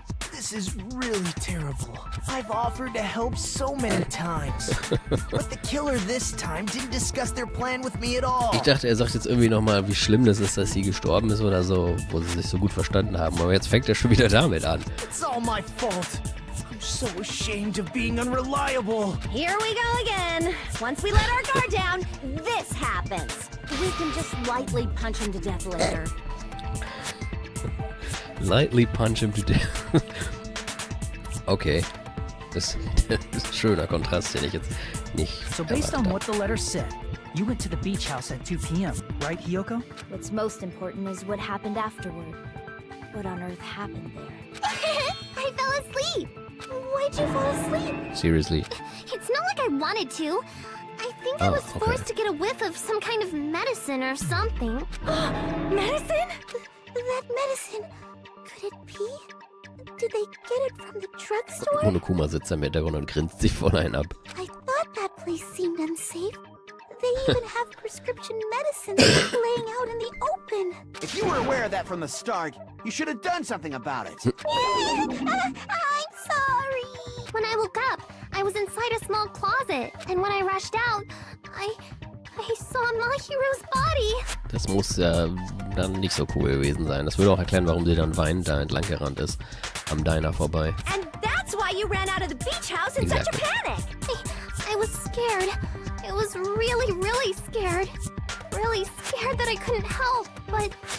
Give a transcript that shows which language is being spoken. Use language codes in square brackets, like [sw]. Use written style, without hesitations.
[en] This is really terrible. I've offered to help so many times. But the killer this time didn't discuss their plan with me at all. [de] Ich dachte, er sagt jetzt irgendwie nochmal, wie schlimm das ist, dass sie gestorben ist oder so, wo sie sich so gut verstanden haben. Aber jetzt fängt er schon wieder damit an. [en] It's all my fault. I'm so ashamed of being unreliable. Here we go again. Once we let our guard down, this happens. We can just lightly punch him to death later. Lightly punch him to death. Okay. [de] Das ist ein schöner Kontrast, den ich jetzt nicht [en] So based on [de] erwartet [en] what the letter said, you went to the beach house at 2 p.m., right, Hiyoko? What's most important is what happened afterward. What on earth happened there? I fell asleep. Why'd you fall asleep? Seriously. It's not like I wanted to. I think I was forced to get a whiff of some kind of medicine or something. Medicine? That medicine. Could it be? Did they get it from the drugstore? [de] Monokuma sitzt da im Hintergrund und grinst sich voll einen ab. [en] I thought that place seemed unsafe. They even have prescription medicines laying out in the open. If you were aware of that from the start, you should have done something about it. I'm sorry. When I woke up, I was inside a small closet, and when I rushed out, I saw Mahiru's body. [de] Das muss dann nicht so cool gewesen sein. Das würde auch erklären, warum sie dann weinend da entlang gerannt ist. Am Diner vorbei. [en] And that's why you ran out of the beach house in such a panic. I was scared. I was really, really scared. Really scared that I couldn't help, but...